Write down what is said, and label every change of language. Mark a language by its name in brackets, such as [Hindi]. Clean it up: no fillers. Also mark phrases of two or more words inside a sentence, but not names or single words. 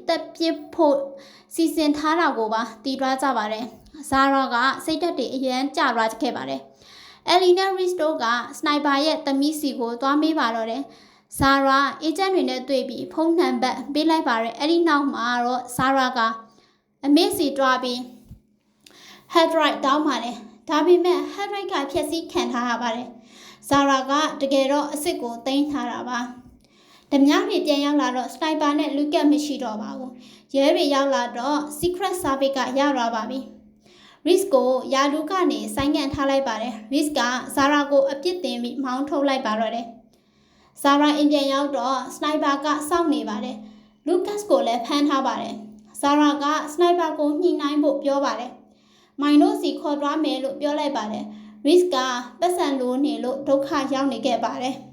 [Burmese] တက်ပစ်ဖို့စီစဉ်ထားတာကိုပါတည်သွားကြပါတယ် Zara ကစိတ်ဓာတ်တွေအရန်ကျသွားခဲ့ပါတယ်Ellie နဲ့ Reese တို့က Sniper ရဲ့သမီးစီကိုသွားမေးပါတော့တယ် Zara အေဂျင့်တွေနဲ့တွေ့ ပြီးဖုန်းနံပါတ်ပေးလိုက်ပါတယ်အဲ့ဒီနောက်မှာတော့ Zara ကအမေစီတွားပြီး [English] head right [Burmese] တောင်းပါတယ်ဒါပေမဲ့ [English] head right [Burmese] ကဖြည့်ဆည်းခံထားရပါတယ် Zara ကတကယ်တော့အစ်စ်ကိုတင်ထားတာပါဓမြတွေပြန်ရောက်လာတော့ Sniper နဲ့ Lucas မရှိတော့ပါဘူးရဲ တွေရောက်လာတော့ Secret Service ကရလာပါပြီ Reese ကိုယာလူကနေဆိုင်းငံ့ထားလိုက်ပါတယ် Reese က Zara ကိုအပြစ်တင်ပြီးမောင်းထုတ်လိုက်ပါတော့တယ် Zara အိမ်ပြန်ရောက်တော့ Sniper ကစောင့်နေပါတယ် Lucas ကိုလည်းဖမ်းထားပါတယ် Zara က Sniper ကိုညှိနှိုင်းဖို့ပြောပါတယ် Mino စီခေါ်သွားမယ်လို့ပြောလိုက်ပါတယ် Reese ကပတ်စံလိုနေလို့ဒုက္ခရောက်နေခဲ့ပါတယ်